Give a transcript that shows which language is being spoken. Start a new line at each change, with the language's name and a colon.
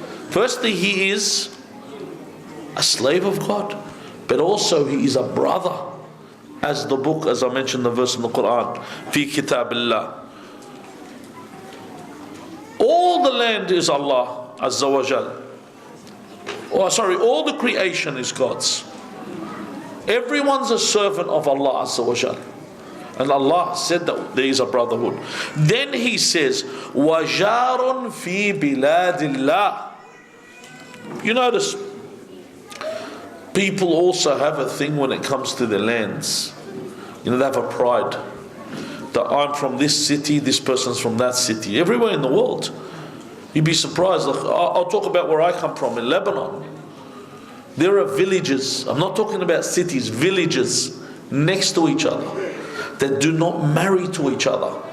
English: Firstly, he is a slave of God, but also he is a brother, as the book, as I mentioned the verse in the Quran,
Arabic: fi kitabillah.
English: All the land is Allah Azza wa Jal. All the creation is God's. Everyone's a servant of Allah Azza wa Jal. And Allah said that there is a brotherhood. Then he says,
Arabic: وَجَارٌ فِي بِلَادِ اللَّهِ.
English: You notice, people also have a thing when it comes to their lands. You know, they have a pride. That I'm from this city, this person's from that city. Everywhere in the world. You'd be surprised. Like, I'll talk about where I come from, in Lebanon. There are villages, I'm not talking about cities, villages next to each other that do not marry to each other.